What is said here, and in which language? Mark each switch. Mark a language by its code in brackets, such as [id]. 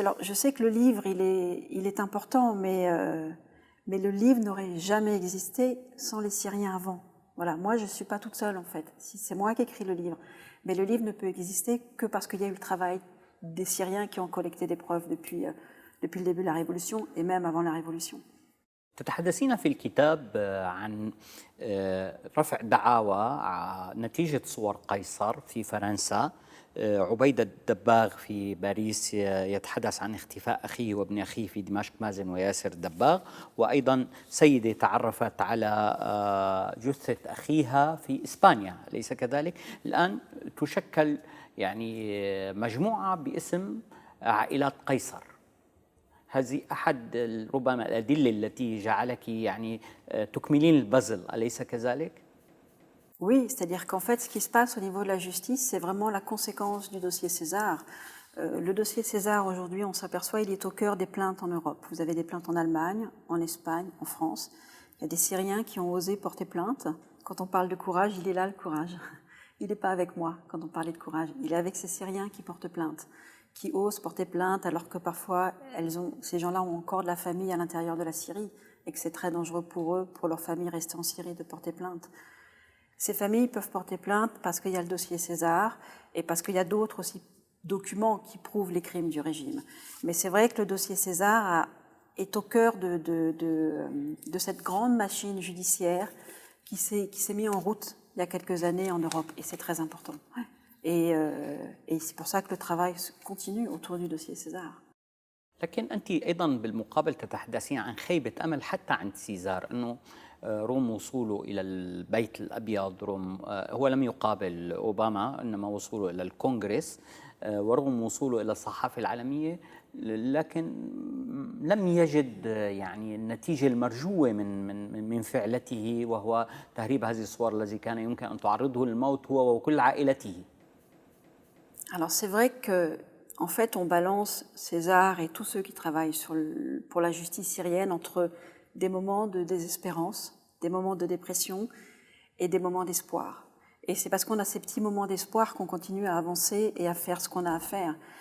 [fr] Alors je sais que le livre, il est important, mais le livre n'aurait jamais existé sans les Syriens avant. Voilà, moi je ne suis pas toute seule en fait, c'est moi qui écris le livre. Mais le livre ne peut exister que parce qu'il y a eu le travail des Syriens qui ont collecté des preuves depuis le début de la Révolution et même avant la Révolution. [ar] تتحدثين في الكتاب عن رفع دعاوى نتيجة صور قيصر في فرنسا. عبيدة الدباغ في باريس يتحدث عن اختفاء أخيه وابن أخيه في دمشق، مازن وياسر الدباغ، وأيضا سيدة تعرفت على جثة أخيها في إسبانيا، أليس كذلك؟ الآن تشكل يعني مجموعة باسم عائلات قيصر. هذه أحد ربما الأدلة التي جعلك يعني تكملين البازل، أليس كذلك؟ [fr] Oui, c'est-à-dire qu'en fait, ce qui se passe au niveau de la justice, c'est vraiment la conséquence du dossier César. Le dossier César, aujourd'hui, on s'aperçoit, il est au cœur des plaintes en Europe. Vous avez des plaintes en Allemagne, en Espagne, en France. Il y a des Syriens qui ont osé porter plainte. Quand on parle de courage, il est là le courage. Il n'est pas avec moi quand on parlait de courage. Il est avec ces Syriens qui portent plainte, qui osent porter plainte alors que parfois, ces gens-là ont encore de la famille à l'intérieur de la Syrie et que c'est très dangereux pour eux, pour leur famille restée en Syrie, de porter plainte. Ces familles peuvent porter plainte parce qu'il y a le dossier César et parce qu'il y a d'autres aussi documents qui prouvent les crimes du régime. Mais c'est vrai que le dossier César est au cœur de cette grande machine judiciaire qui s'est mise en route il y a quelques années en Europe, et c'est très important. Et c'est pour ça que le travail continue autour du dossier César. [ar] لكن أنت أيضا بالمقابل تتحدثين عن خيبة أمل حتى عند سيزار، أنه روم وصوله إلى البيت الأبيض، روم هو لم يقابل أوباما إنما وصوله إلى الكونغرس، ورغم وصوله إلى الصحافة العالمية لكن لم يجد يعني النتيجة المرجوة من فعلته، وهو تهريب هذه الصور الذي كان يمكن أن تعرضه للموت هو وكل عائلته. [fr] Alors c'est vrai que, en fait, on balance César et tous ceux qui travaillent pour la justice syrienne entre des moments de désespérance, des moments de dépression et des moments d'espoir. Et c'est parce qu'on a ces petits moments d'espoir qu'on continue à avancer et à faire ce qu'on a à faire.